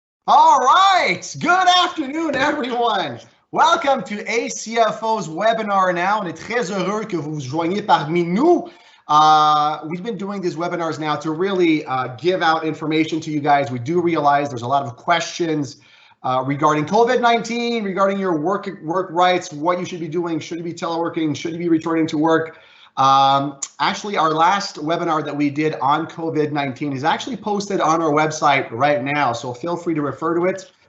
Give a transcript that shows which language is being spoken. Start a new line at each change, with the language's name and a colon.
English: All right, good afternoon everyone. Welcome to ACFO's webinar now.
French: On est très heureux que vous vous joigniez parmi nous.
English: We've been doing these webinars now to really give out information to you guys. We do realize there's a lot of questions regarding COVID-19, regarding your work rights, what you should be doing, should you be teleworking, should you be returning to work. Actually, our last webinar that we did on COVID-19 is actually posted on our website right now, so feel free to refer to it.